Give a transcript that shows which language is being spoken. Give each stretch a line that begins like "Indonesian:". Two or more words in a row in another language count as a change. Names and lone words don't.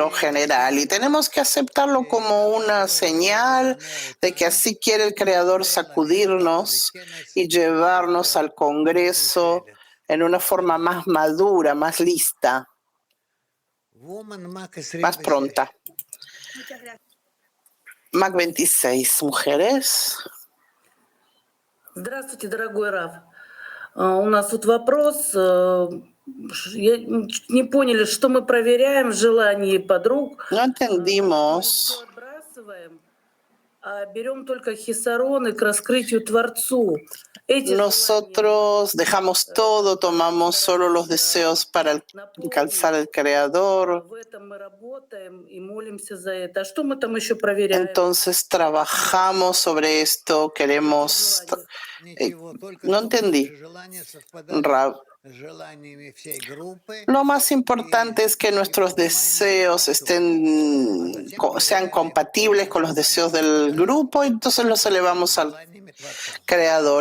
Spanish: lo general y tenemos que aceptarlo como una señal de que así quiere el Creador sacudirnos y llevarnos al congreso en una forma más madura, más lista, más pronta. Muchas gracias. Mac 26, mujeres.
Russian: Здравствуйте, дорогой Раф. У нас тут вопрос. Не поняли, что мы проверяем в желании подруг.
Spanish: No entendimos
Russian: берем только хисароны к раскрытию Творцу.
Spanish: Nosotros dejamos todo, tomamos solo los deseos para alcanzar al Creador.
Russian: В этом мы работаем и молимся за это. А что мы там еще проверяем?
Spanish: Entonces trabajamos sobre esto, queremos... no entendí, Rab. Lo más importante es que nuestros deseos sean compatibles con los deseos del grupo, y entonces los elevamos al Creador.